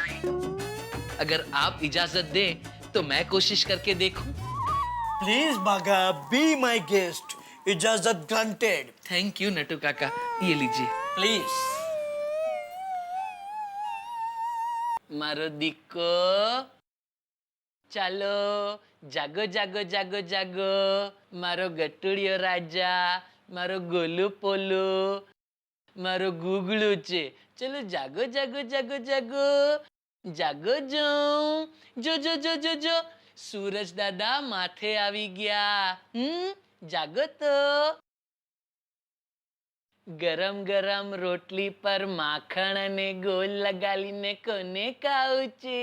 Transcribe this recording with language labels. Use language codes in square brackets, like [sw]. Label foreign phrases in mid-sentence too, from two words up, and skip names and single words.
[hi] अगर आप इजाजत दें तो मैं कोशिश करके देखूं। [en] please Bagha be my guest, ijazat granted. thank you [hi] नट्टू काका, ये लीजिए प्लीज। [gu] મારો દીકો, ચાલો જાગો જાગો જાગો જાગો, મારો ગટુડિયો રાજા, મારો ગોલુ પોલુ, મારો ગુગલુ ચે, ચલો જાગો જાગો જાગો જાગો। જાગો જો જો જો જો જો જો સૂરજ દાદા માથે આવી ગયા જાગો તો ગરમ ગરમ રોટલી પર માખણ અને ગોળ લગાડીને કોને ખાવું છે